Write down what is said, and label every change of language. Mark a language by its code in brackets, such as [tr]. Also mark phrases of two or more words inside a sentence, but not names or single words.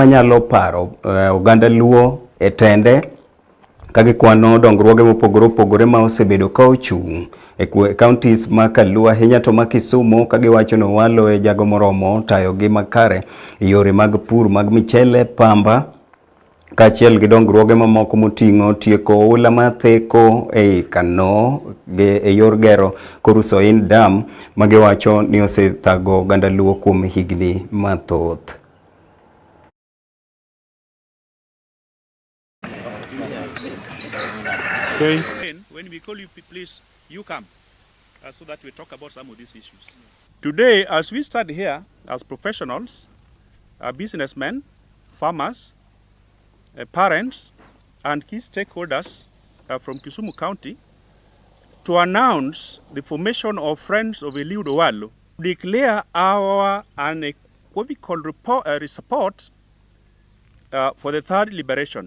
[luo] nyalo paro oganda Luo e tende ka gikwano dongruoge mopogore opogore ma osebedo ka ochung' e counties ma Kaluo ahinya to ma Kisumu ka giwacho ni Owalo e jago moromo tayo gi makare yore mag pur mag michele, pamba kaachiel gi dongruoge mamoko moting'o tieko oula matheko ei Kano e yor gero Korusoin Dam ma giwacho ni osethago oganda Luo kuom higni mathoth. [en] Okay. When we call you, please, you come so that we talk about some of these issues. Today, as we stand here as professionals, businessmen, farmers, parents, and key stakeholders from Kisumu County to announce the formation of Friends of Eliud Owalo, declare our unequivocal support for the third liberation.